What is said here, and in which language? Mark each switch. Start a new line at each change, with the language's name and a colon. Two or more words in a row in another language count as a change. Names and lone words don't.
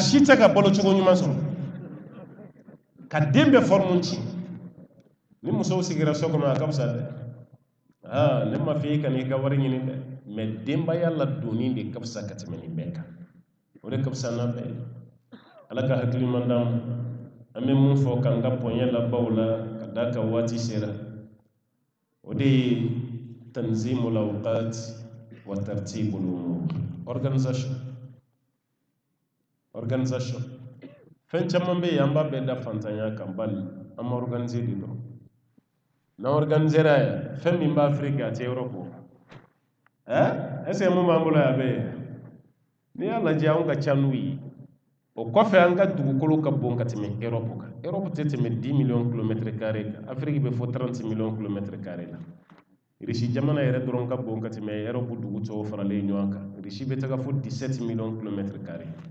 Bambara: si tɛ ka balo cogo ɲuman sɔrɔ ka den bɛɛ forme ci ni musow sigira so kɔnɔ a ka fisa dɛ ne ma fɔ e ka n'i ka wari ɲini dɛ mais denbaya ladonni de ka fisa ka tɛmɛ nin bɛɛ kan o de ka fisa n'a bɛɛ ye ala ka hakili man d'an ma an bɛ mun fɔ k'an ka bonya labaw la ka d'a kan waati sera o de ye
Arabic: تنظيم الأوقات وترتيب الأمور
Bambara: organisation fɛn caman bɛ yen an b'a bɛɛ da fantanya kan bali an ma organiser de dɔrɔn n'an organisera yan fɛn min b'a Afiriki a tɛ Europe est-ce que mun b'an bolo yan a bɛ yen n'i y'a lajɛ anw ka ca n'u ye o kɔfɛ an ka dugukolo ka bon ka tɛmɛ Europe kan Europe tɛ tɛmɛ 10
French: millions kilomètres carrés
Bambara: kan Afiriki bɛ fɔ 30
French: millions kilomètres carrés
Bambara: la Russie jamana yɛrɛ dɔrɔn ka bon ka tɛmɛ Europe dugu tɔw faralen ɲɔgɔn kan Russie bɛ taga fɔ 17
French: millions kilomètres carrés